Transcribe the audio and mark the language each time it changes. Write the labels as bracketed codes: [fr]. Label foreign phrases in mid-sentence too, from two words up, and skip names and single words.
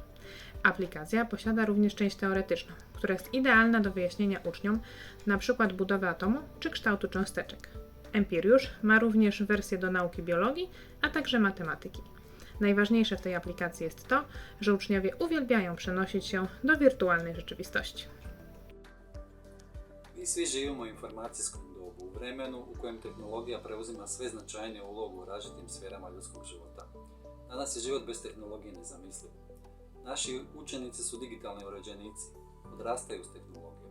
[pl] Aplikacja posiada również część teoretyczną, która jest idealna do wyjaśnienia uczniom np. budowy atomu czy kształtu cząsteczek. Empiriusz ma również wersję do nauki biologii, a także matematyki. Najważniejsze w tej aplikacji jest to, że uczniowie uwielbiają przenosić się do wirtualnej rzeczywistości. [hr] Mi svi živimo u informacijskom dobu, u vremenu u kojem tehnologija preuzima sve značajniju ulogu u različitim sferama ljudskog života. Danas je život bez tehnologije nezamisliv. Naši učenici su digitalni uređenici, odrastaju s tehnologijom.